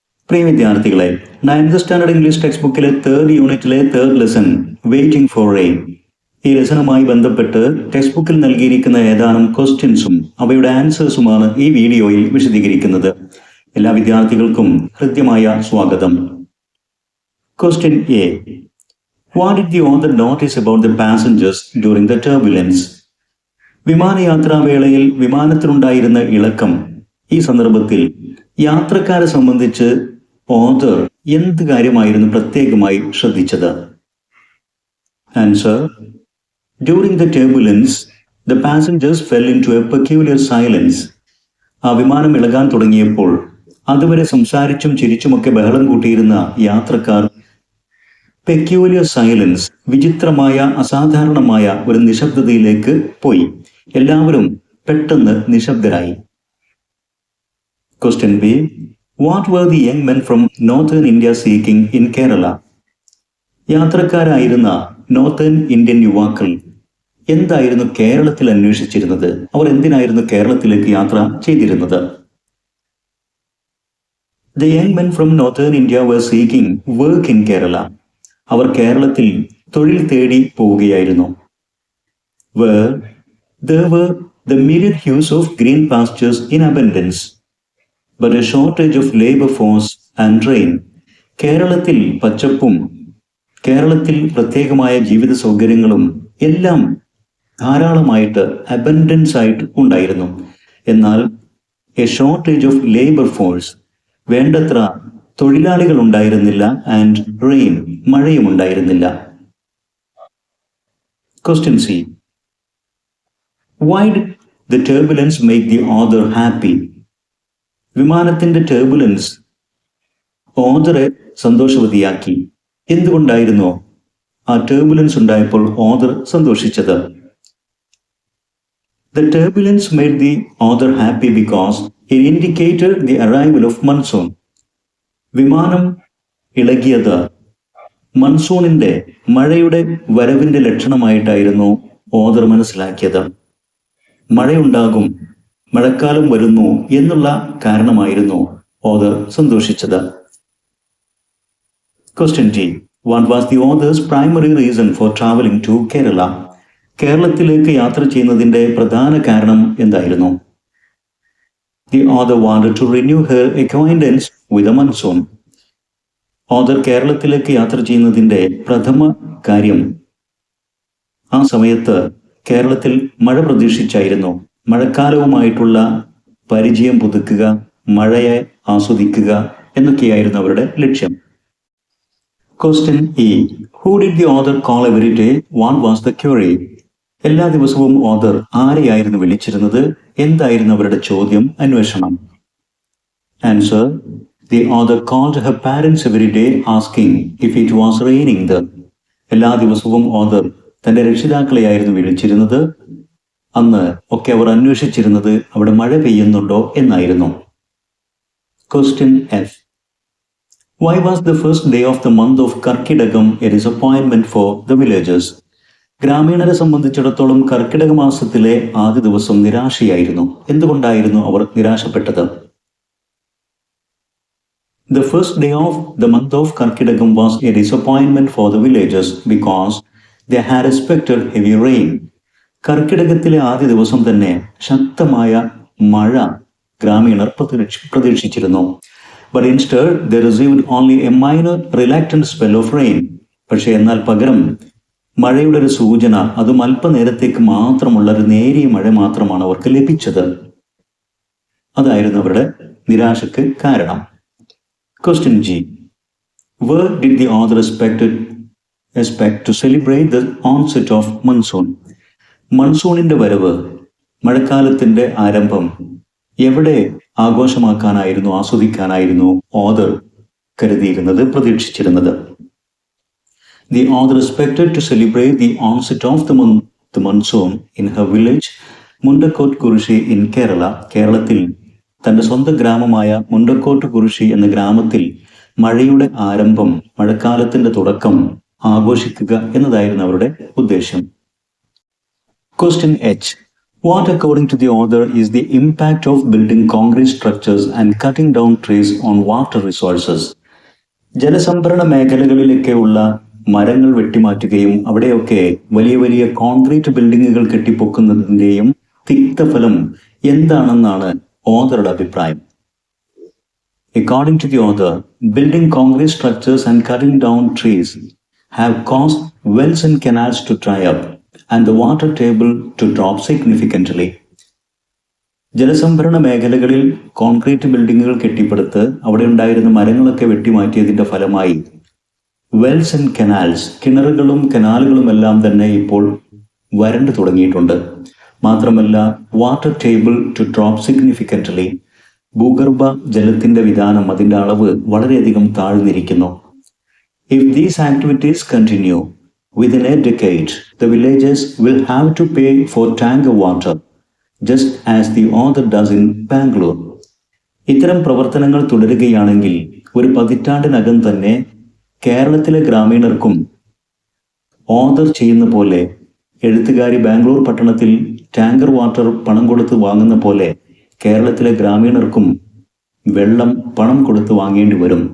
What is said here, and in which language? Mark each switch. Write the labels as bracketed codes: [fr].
[ml] പ്രിയ വിദ്യാർത്ഥികളെ, 9th standard English text ബുക്കിലെ 3rd യൂണിറ്റിലെ 3rd lesson waiting for rain. ഈ ലെസണുമായി ബന്ധപ്പെട്ട് ടെക്സ്റ്റ് ബുക്കിൽ നൽകിയിരിക്കുന്ന ഏതാനും ക്വസ്റ്റ്യൻസും അവയുടെ ആൻസേഴ്സുമാണ് ഈ വീഡിയോയിൽ വിശദീകരിക്കുന്നത്. എല്ലാ വിദ്യാർത്ഥികൾക്കും ഹൃദ്യമായ സ്വാഗതം. Question A. [en] What did the author notice about the passengers during the turbulence? [ml] വിമാനയാത്രാവേളയിൽ വിമാനത്തിലുണ്ടായിരുന്ന ഇളക്കം. ഈ സന്ദർഭത്തിൽ യാത്രക്കാരെ സംബന്ധിച്ച് ഓഥർ എന്ത് കാര്യമായിരുന്നു പ്രത്യേകമായി ശ്രദ്ധിച്ചത്? [en] Answer: during the turbulence the passengers fell into a peculiar silence. [ml] ആ വിമാനം ഇളകാൻ തുടങ്ങിയപ്പോൾ അതുവരെ സംസാരിച്ചും ചിരിച്ചുമൊക്കെ ബഹളം കൂട്ടിയിരുന്ന യാത്രക്കാർ [en] peculiar silence, [ml] വിചിത്രമായ അസാധാരണമായ ഒരു നിശബ്ദതയിലേക്ക് പോയി. എല്ലാവരും പെട്ടെന്ന് നിശബ്ദരായി. [en] Question B. What were the young men from Northern India seeking in Kerala? [ml] യാത്രക്കാരായിരുന്ന northern Indian യുവാക്കൾ എന്തായിരുന്നു കേരളത്തിൽ അന്വേഷിച്ചിരുന്നത്? അവർ എന്തിനായിരുന്നു കേരളത്തിലേക്ക് യാത്ര ചെയ്തിരുന്നത്? [en] The young men from Northern India were seeking work in Kerala. [ml] അവർ കേരളത്തിൽ തൊഴിൽ തേടി പോവുകയായിരുന്നു. [en] Where there were the myriad hues of green pastures in abundance, but a shortage of labor force and rain. [ml] കേരളത്തിൽ പച്ചപ്പും കേരളത്തിൽ പ്രത്യേകമായ ജീവിത സൗകര്യങ്ങളും എല്ലാം ധാരാളമായിട്ട് അബൻഡൻസ് ആയിട്ട് ഉണ്ടായിരുന്നു. എന്നാൽ [en] a shortage of labour force, [ml] വേണ്ടത്ര തൊഴിലാളികൾ ഉണ്ടായിരുന്നില്ല. [en] and rain, [ml] മഴയും ഉണ്ടായിരുന്നില്ല. Question C. [en] Why did the turbulence make the author happy? [ml] വിമാനത്തിന്റെ ടർബുലൻസ് ഓഥറെ സന്തോഷവതിയാക്കി. എന്തുകൊണ്ടായിരുന്നു ആ ടർബുലൻസ് ഉണ്ടായപ്പോൾ author സന്തോഷിച്ചത്? [en] The turbulence made the author happy because it indicated the arrival of monsoon. [ml] വിമാനം ഇളകിയത് മൺസൂണിന്റെ, മഴയുടെ വരവിന്റെ ലക്ഷണമായിട്ടായിരുന്നു ഓഥർ മനസ്സിലാക്കിയത്. മഴയുണ്ടാകും, മഴക്കാലം വരുന്നു എന്നുള്ള കാരണമായിരുന്നു author സന്തോഷിച്ചത്. Question G. [en] What was the author's primary reason for traveling to Kerala? [ml] കേരളത്തിലേക്ക് യാത്ര ചെയ്യുന്നതിന്റെ പ്രധാന കാരണം എന്തായിരുന്നു? [en] The author wanted to renew her acquaintance with the monsoon. [ml] Author കേരളത്തിലേക്ക് യാത്ര ചെയ്യുന്നതിന്റെ പ്രഥമ കാര്യം ആ സമയത്ത് കേരളത്തിൽ മഴ പ്രതീക്ഷിച്ചായിരുന്നു. മഴക്കാലവുമായിട്ടുള്ള പരിചയം പുതുക്കുക, മഴയെ ആസ്വദിക്കുക എന്നൊക്കെയായിരുന്നു അവരുടെ ലക്ഷ്യം. Question E. [en] Who did the author call every day? What was the query? [ml] എല്ലാ ദിവസവും ഓഥർ ആരെയായിരുന്നു വിളിച്ചിരുന്നത്? എന്തായിരുന്നു അവരുടെ ചോദ്യം, അന്വേഷണം? [en] Answer: The author called her parents every day asking if it was raining there. [ml] എല്ലാ ദിവസവും ഓഥർ തന്റെ രക്ഷിതാക്കളെയായിരുന്നു വിളിച്ചിരുന്നത്. അന്ന് ഒക്കെ അവർ അന്വേഷിച്ചിരുന്നത് അവിടെ മഴ പെയ്യുന്നുണ്ടോ എന്നായിരുന്നു. Question F. [en] Why was the first day of the month of Karkidagam a disappointment for the villagers? [ml] ഗ്രാമീണരെ സംബന്ധിച്ചിടത്തോളം കർക്കിടക മാസത്തിലെ ആദ്യ ദിവസം നിരാശയായിരുന്നു. എന്തുകൊണ്ടായിരുന്നു അവർ നിരാശപ്പെട്ടത്? [en] The first day of the month of Karkidagam was a disappointment for the villagers because they had expected heavy rain. [ml] കർക്കിടകത്തിലെ ആദ്യ ദിവസം തന്നെ ശക്തമായ മഴ ഗ്രാമീണർ പ്രതീക്ഷിച്ചിരുന്നു. [en] But instead they received only a minor reluctant spell of rain. [ml] പക്ഷേ എന്നാൽ പകരം മഴയുടെ ഒരു സൂചന, അതും അല്പനേരത്തേക്ക് മാത്രമുള്ള ഒരു നേരിയ മഴ മാത്രമാണ് അവർക്ക് ലഭിച്ചത്. അതായിരുന്നു അവരുടെ നിരാശക്ക് കാരണം. Question G. [en] Where did the author expect to celebrate the onset of monsoon? [ml] മൺസൂണിന്റെ വരവ്, മഴക്കാലത്തിന്റെ ആരംഭം എവിടെ ആഘോഷമാക്കാനായിരുന്നു, ആസ്വദിക്കാനായിരുന്നു ഓഥർ കരുതിയിരുന്നത്, പ്രതീക്ഷിച്ചിരുന്നത്? [en] The author expected to celebrate the onset of the monsoon in her village Mundakot Kurushi in Kerala. [ml] കേരളത്തിൽ തന്റെ സ്വന്തം ഗ്രാമമായ മുണ്ടക്കോട്ട് കുറിശി എന്ന ഗ്രാമത്തിൽ മഴയുടെ ആരംഭം, മഴക്കാലത്തിന്റെ തുടക്കം ആഘോഷിക്കുക എന്നതായിരുന്നു അവരുടെ ഉദ്ദേശം. Question H. [en] What, according to the author, is the impact of building concrete structures and cutting down trees on water resources? [ml] ജലസംഭരണ മേഖലകളിലൊക്കെയുള്ള മരങ്ങൾ വെട്ടിമാറ്റുകയും അവിടെയൊക്കെ വലിയ വലിയ കോൺക്രീറ്റ് ബിൽഡിങ്ങുകൾ കെട്ടിപ്പൊക്കുന്നതിൻ്റെയും തിക്തഫലം എന്താണെന്നാണ് ഓഥറുടെ അഭിപ്രായം. [en] According to the author, building concrete structures and cutting down trees have caused wells and canals to dry up and the water table to drop significantly. [ml] ജലസംഭരണ മേഖലകളിൽ concrete ബിൽഡിങ്ങുകൾ കെട്ടിപ്പടുത്ത് അവിടെ ഉണ്ടായിരുന്ന മരങ്ങളൊക്കെ വെട്ടിമാറ്റിയതിൻ്റെ ഫലമായി [en] wells and canals, [ml] കിണറുകളും കനാലുകളും എല്ലാം തന്നെ ഇപ്പോൾ വരണ്ടു തുടങ്ങിയിട്ടുണ്ട്. മാത്രമല്ല, [en] water table to drop significantly, [ml] ഭൂഗർഭ ജലത്തിന്റെ വിധാനം, അതിൻ്റെ അളവ് വളരെയധികം താഴ്ന്നിരിക്കുന്നു. [en] If these activities continue, within a decade, the villages will have to pay for tanker water, just as the author does in Bangalore. [ml] ഇത്തരം പ്രവർത്തനങ്ങൾ തുടരുകയാണെങ്കിൽ ഒരു പതിറ്റാണ്ടിനകം തന്നെ കേരളത്തിലെ ഗ്രാമീണർക്കും ഓഥർ ചെയ്യുന്ന പോലെ, എഴുത്തുകാരി ബാംഗ്ലൂർ പട്ടണത്തിൽ ടാങ്കർ വാട്ടർ പണം കൊടുത്ത് വാങ്ങുന്ന പോലെ കേരളത്തിലെ ഗ്രാമീണർക്കും വെള്ളം പണം കൊടുത്ത് വാങ്ങേണ്ടി വരും.